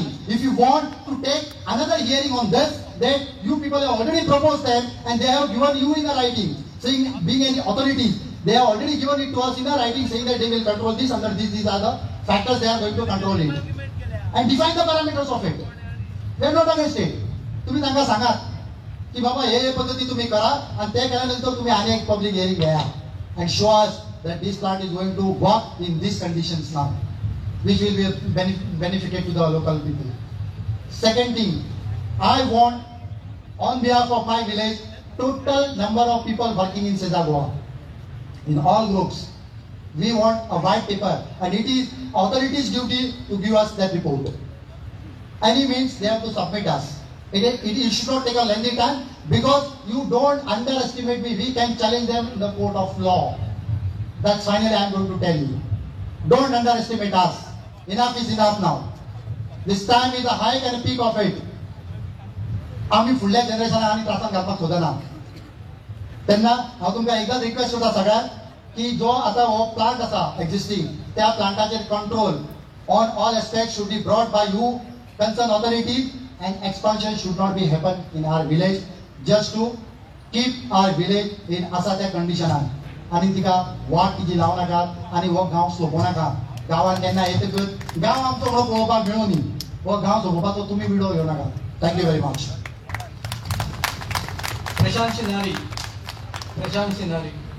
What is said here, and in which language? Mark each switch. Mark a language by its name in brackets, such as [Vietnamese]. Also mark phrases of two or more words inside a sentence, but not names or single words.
[English] If you want to take another hearing on this, then you people have already proposed them and they have given you in the writing, saying being any authorities, they have already given it to us in the writing saying that they will control this under this, these are the factors they are going to control it and define the parameters of it. They are not against it. [Marathi] तुम्ही त्यांना सांगा की बाबा हे पद्धती तुम्ही करा आणि ते केल्यानंतर तुम्ही अनेक [English] public hearing [Marathi] घ्या [English] and show us that this plant is going to work in these conditions now, which will be benefited to the local people. Second thing, I want on behalf of my village total number of people working in Seta Goa in all groups. We want a white paper and it is authorities' duty to give us that report. Any means they have to submit us. It should not take a lengthy time because you don't underestimate me. We can challenge them in the court of law. That's finally I am going to tell you. Don't underestimate us. Enough is enough now. This time is the height and peak of it. [Konkani] आम्ही फुडल्या जनरेशनाक आनी त्रासान घालपाक सोदना. तेन्ना हांव तुमकां एकदाच रिक्वेस्ट करता सगळ्यांक की जो आता हो प्लांट आसा एक्झिस्टिंग त्या प्लांटाचेर [English] control on all aspects should be brought by you concerned authorities and expansion should not be happen in our village just to keep our village in [Konkani] असा त्या कंडिशनान आणि तिका वाट तिची लावू नाका आणि हो गांव सोंपोव नाका. गांवान केन्ना येतकच गांव आमचो म्हणून पळोवपाक मेळूं न्ही, हो गांव सोंपोवपाचो तुमी विडो घेवं नाका. [English] Thank you very much. प्रशांत सिन्हारी.